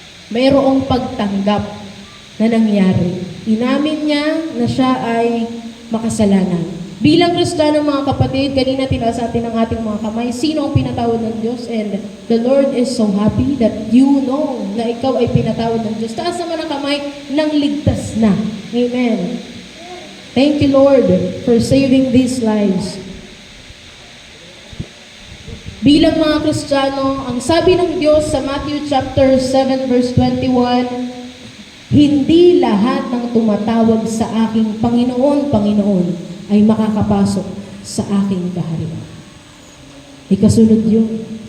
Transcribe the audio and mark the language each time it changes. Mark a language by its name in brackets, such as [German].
[Filipino] Mayroong pagtanggap na nangyari. Inamin niya na siya ay makasalanan. Bilang Kristiyano, mga kapatid, kanina tinaas natin ang ating mga kamay, sino ang pinatawad ng Diyos? [English] And the Lord is so happy that you know [Filipino] na ikaw ay pinatawad ng Diyos. Taas naman ang kamay, nang ligtas na. Amen. [English] Thank you, Lord, for saving these lives. [Filipino] Bilang mga Kristiyano, ang sabi ng Diyos sa Matthew chapter 7 verse 21, hindi lahat ng tumatawag sa aking Panginoon, Panginoon, ay makakapasok sa aking kaharian. Ikasunod yun.